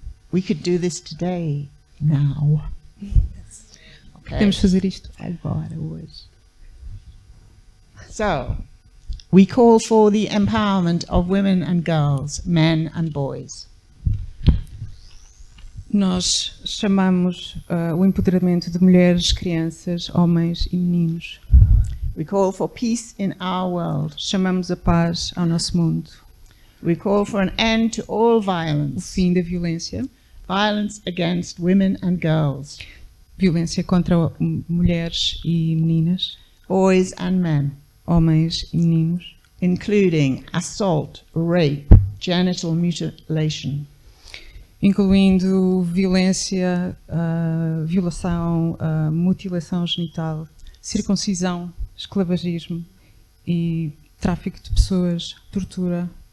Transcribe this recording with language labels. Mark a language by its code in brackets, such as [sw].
[en] We could do this today, now. Okay. [pt] Podemos fazer isto agora, hoje. [en] So, we call for the empowerment of women and girls, men and boys. [pt] Nós chamamos o empoderamento de mulheres, crianças, homens e meninos. [en] We call for peace in our world. [pt] Chamamos a paz ao nosso mundo. [en] We call for an end to all [pt] O [en] violence. [pt] fim da violência. [en] Violence against women and girls. [pt] Violência contra mulheres e meninas. [en] Boys and men. [pt] Homens e meninos. [en] Including assault, rape, genital mutilation. [pt] Incluindo violência, violação, mutilação genital, circuncisão, esclavagismo e tráfico de pessoas, tortura,